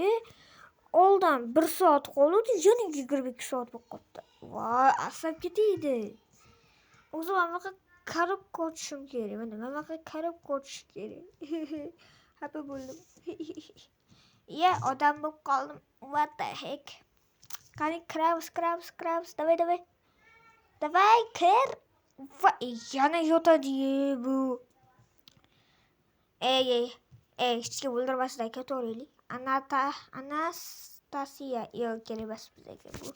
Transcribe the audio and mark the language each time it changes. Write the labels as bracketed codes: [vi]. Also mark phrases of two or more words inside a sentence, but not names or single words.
[uz] Oldin 1 soat qoldi, yana 22 soat bo'lib qoldi. Voy, asab ketaydi. O'zi mana qarab ko'rishim kerak. Mana qarab ko'rish kerak. Xafa bo'ldim. Odam bo'lib qoldim. [en] What the heck? [uz] Qani crabs. Давай, kir. Yana yotadi bu. Hechga o'ldirmasdan ketaveraylik. Anastasiya kerak emas bizga bu.